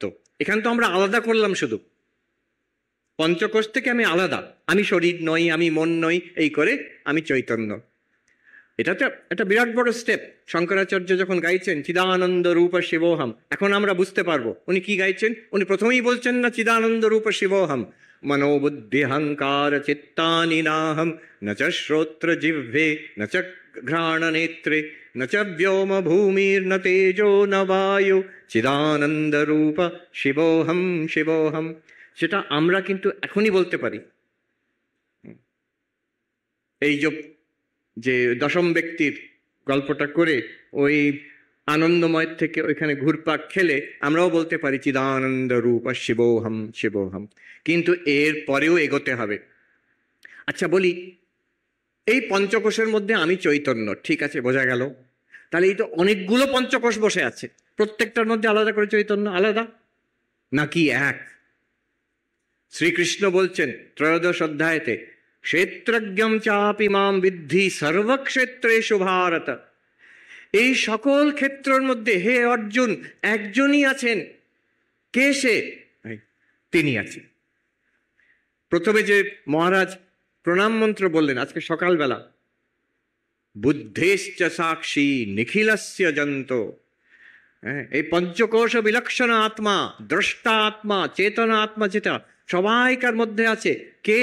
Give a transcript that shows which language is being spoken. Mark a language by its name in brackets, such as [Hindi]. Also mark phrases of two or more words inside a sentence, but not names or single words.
[Bangla] এখানে তো আমরা আলাদা করলাম, শুধু পঞ্চকোষ থেকে আমি আলাদা, আমি শরীর নই, আমি মন নই, এই করে আমি চৈতন্য। এটা তো একটা বিরাট বড় স্টেপ। শঙ্করাচার্য যখন গাইছেন [Sanskrit] চিদানন্দ রূপ শিবোহম, [Bangla] এখন আমরা বুঝতে পারবো উনি কি গাইছেন। উনি প্রথমেই বলছেন না [Sanskrit] চিদানন্দ রূপ শিবোহম, মনোবুদ্ধিহংকার চিত্তানি নাহম, ন চ শ্রোত্র জিহ্বে ন চ ঘ্রাণ নেত্রে ন চ ব্যোম ভূমির ন তেজো ন বায়ু, চিদানন্দ রূপ শিবোহম শিবোহম। [Bangla] সেটা আমরা কিন্তু এখনই বলতে পারি। এই যে দশম ব্যক্তির গল্পটা করে ওই আনন্দময় থেকে ওইখানে ঘুরপাক খেলে আমরাও বলতে পারি [Sanskrit] চিদানন্দ রূপ শিবোহম শিবোহম, [Bangla] কিন্তু এর পরেও এগোতে হবে। আচ্ছা বলি, এই পঞ্চকোষের মধ্যে আমি চৈতন্য, ঠিক আছে, বোঝা গেল। তাহলে এই তো অনেকগুলো পঞ্চকোষ বসে আছে, প্রত্যেকটার মধ্যে আলাদা করে চৈতন্য আলাদা নাকি এক? শ্রীকৃষ্ণ বলছেন ত্রয়োদশ অধ্যায়তে, [Sanskrit] ক্ষেত্রজ্ঞম চাপি মাম বিদ্ধি সর্বক্ষেত্রেষু ভারত। [Bangla] এই সকল ক্ষেত্রের মধ্যে হে অর্জুন একজনই আছেন। কে সে? তিনি আছেন। প্রথমে যে মহারাজ প্রণাম মন্ত্র বললেন আজকে সকালবেলা, [Sanskrit] বুদ্ধেশ্চ সাক্ষী নিখিলস্য জন্ত, [Bangla] এই পঞ্চকোশ বিলক্ষণ আত্মা, দ্রষ্টা আত্মা, চেতনা আত্মা যেটা সবাইকার মধ্যে আছে, কে?